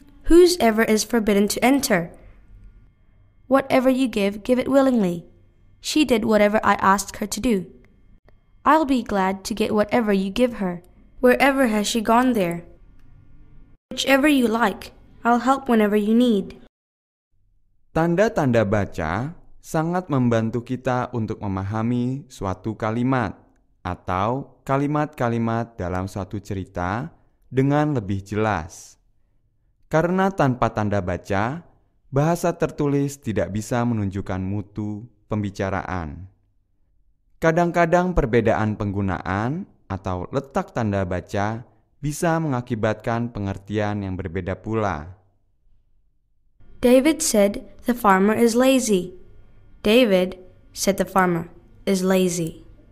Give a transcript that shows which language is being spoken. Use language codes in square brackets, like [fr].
[en] Whose ever is forbidden to enter? Whatever you give it willingly. She did whatever I asked her to do. I'll be glad to get whatever you give her. Wherever has she gone there? Whichever you like, I'll help whenever you need. [id] Tanda-tanda baca sangat membantu kita untuk memahami suatu kalimat atau kalimat-kalimat dalam suatu cerita dengan lebih jelas. Karena tanpa tanda baca, bahasa tertulis tidak bisa menunjukkan mutu pembicaraan. Kadang-kadang perbedaan penggunaan atau letak tanda baca bisa mengakibatkan pengertian yang berbeda pula. [en] David said the farmer is lazy. David said the farmer is lazy.